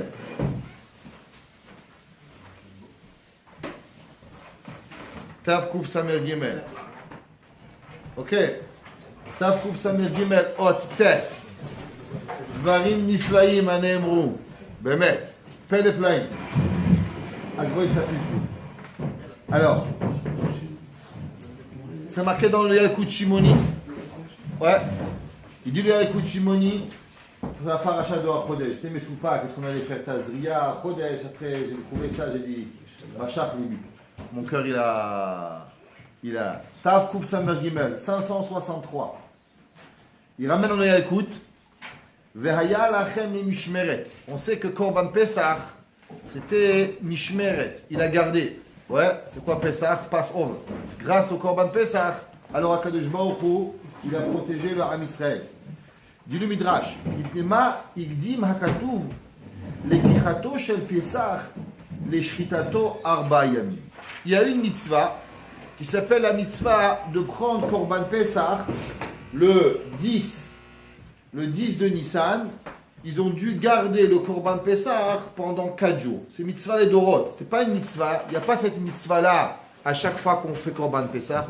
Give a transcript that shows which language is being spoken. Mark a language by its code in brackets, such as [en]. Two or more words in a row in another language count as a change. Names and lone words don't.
[he] תקס"ג. אוקיי. תקס"ג אות ט'. דברים נפלאים הנאמרו. באמת. פלא פלאים. הגבוה יספיקו. [fr] Alors, c'est marqué dans le Yalkut Shimoni. Ouais. Il dit le Yalkut Shimoni, la paracha de HaChodesh. J'étais mes soupas, qu'est-ce qu'on allait faire? Tazria, Chodesh. Après, j'ai trouvé ça, j'ai dit, [he] משך ליבי. [fr] Mon cœur, il a. [he] תו קוף סמך גימל, [fr] 563. Il ramène dans le Yalkut. [he] והיה לכם למשמרת. [fr] On sait que [he] קרבן פסח, [fr] c'était mishmeret. Il a gardé. Ouais, c'est quoi Pesach? Passover. Grâce au [he] קרבן פסח, [fr] alors [he] הקדוש ברוך הוא, [fr] il a protégé le [he] עם ישראל. [fr] Dit le Midrash, [he] מפני מה הקדים הכתוב לקיחתו של פסח לשחיטתו ארבעה ימים. [fr] Il y a une mitzvah qui s'appelle la mitzvah de prendre [he] קרבן פסח [fr] le 10 de Nissan. Ils ont dû garder le [he] קרבן פסח [fr] pendant 4 jours. C'est [he] מצווה לדורות. [fr] Ce n'est pas une mitzvah. Il n'y a pas cette mitzvah-là à chaque fois qu'on fait [he] קרבן פסח.